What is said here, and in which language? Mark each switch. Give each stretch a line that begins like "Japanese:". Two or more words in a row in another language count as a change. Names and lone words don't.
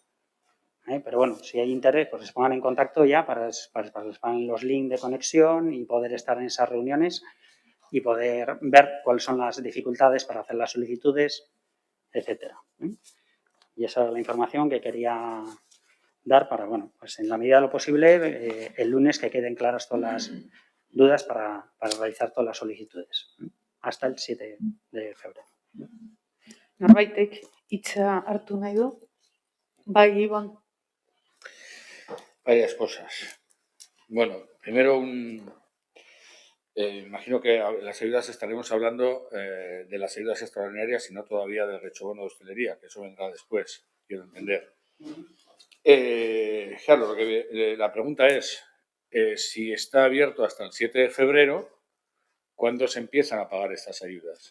Spanish: Pero bueno, si hay interés, pues se pongan en contacto ya para que les pongan los links de conexión y poder estar en esas reuniones y poder ver cuáles son las dificultades para hacer las solicitudes, etcétera. Y esa es la información que quería dar para, bueno, pues en la medida de lo posible, el lunes que queden claras todas las dudas para realizar todas las solicitudes. Hasta el 7 de febrero.
Basque: Norbaitek hitza hartu nahi du? Bai, Iván.
Spanish: Varias cosas. Bueno, primero imagino que las ayudas estaremos hablando de las ayudas extraordinarias y no todavía del rechobono de hostelería, que eso vendrá después, quiero entender. Claro, la pregunta es, si está abierto hasta el 7 de febrero, ¿cuándo se empiezan a pagar estas ayudas?